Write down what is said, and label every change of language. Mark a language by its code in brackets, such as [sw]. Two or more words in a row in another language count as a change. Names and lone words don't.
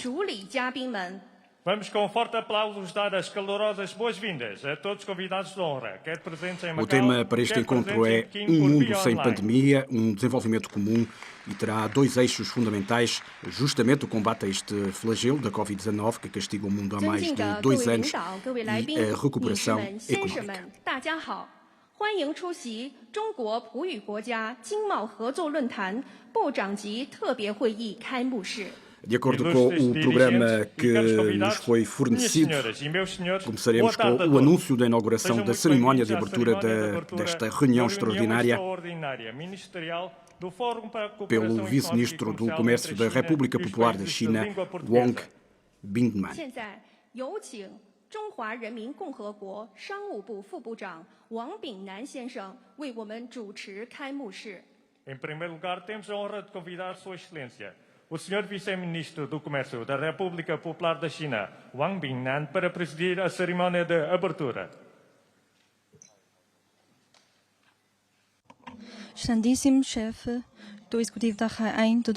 [pt] Vamos com um forte aplauso dar as calorosas boas-vindas a todos os convidados de honra, quer presentes em Macau. O tema para este encontro é um mundo sem pandemia, um desenvolvimento comum, e terá dois eixos fundamentais, justamente o combate a este flagelo da Covid-19 que castiga o mundo há mais de 2 anos e a recuperação económica. [zh] 欢迎出席中国葡语国家经贸合作论坛部长级特别会议开幕式。 [pt] De acordo com o programa que nos foi fornecido, começaremos com o anúncio da inauguração da cerimónia de abertura desta reunião extraordinária pelo vice-ministro do Comércio da República Popular da China, Wang Bingman. [zh] 现在有请中华人民共和国商务部副部长王炳南先生为我们主持开幕式。 [pt] Em primeiro lugar, temos a honra de convidar Sua Excelência, o Sr. Vice-Ministro do Comércio da República Popular da China, Wang Bingnan, para presidir a cerimónia de abertura. Excelentíssimo chefe do Executivo da RAIN, Dr.